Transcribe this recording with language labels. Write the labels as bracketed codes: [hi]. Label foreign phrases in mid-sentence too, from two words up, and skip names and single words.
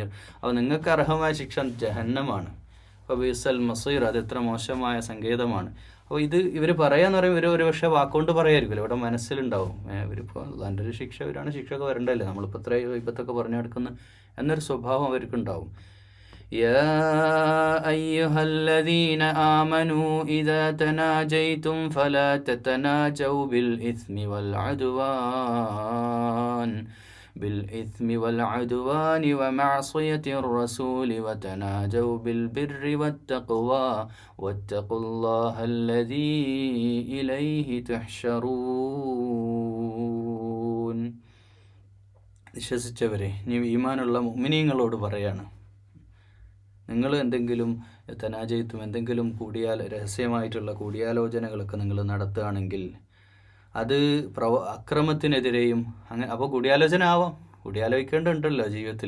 [ml] അപ്പോൾ നിങ്ങൾക്ക് അർഹമായ ശിക്ഷ ജഹന്നമാണ്. [ar] فبئس المصير, [ml] അത് എത്ര മോശമായ സങ്കേതമാണ്. അപ്പോൾ ഇവർ പറയാന്ന് പറയും, ഒരു പക്ഷേ വാക്കുകൊണ്ട് പറയായിരിക്കുമല്ലോ, ഇവിടെ മനസ്സിലുണ്ടാവും ഇവരിപ്പോൾ അതിൻ്റെ ഒരു ശിക്ഷ, ഇവരാണ് ശിക്ഷയൊക്കെ വരണ്ടല്ലേ, നമ്മളിപ്പോൾ ഇത്രയും ഇപ്പത്തൊക്കെ പറഞ്ഞു നടക്കുന്ന എന്നൊരു സ്വഭാവം അവർക്കുണ്ടാവും. [ar] يا أيها الذين آمنوا إذا تناجيتم فلا تتناجوا بالإثم والعدوان ومعصية الرسول وتناجوا بالبر والتقوى واتقوا الله الذي إليه تحشرون. [ml] വിശ്വസിച്ചവരെ, നീ ഈമാനുള്ള മുഅ്മിനീങ്ങളോട് പറയാണ്, നിങ്ങൾ എന്തെങ്കിലും തനാജയത്തും എന്തെങ്കിലും രഹസ്യമായിട്ടുള്ള കൂടിയാലോചനകളൊക്കെ നിങ്ങൾ നടത്തുകയാണെങ്കിൽ അത് അക്രമത്തിനെതിരെയും അപ്പോൾ കൂടിയാലോചന ആവാം, കൂടിയാലോചിക്കേണ്ടതുണ്ടല്ലോ ജീവിതത്തിൽ.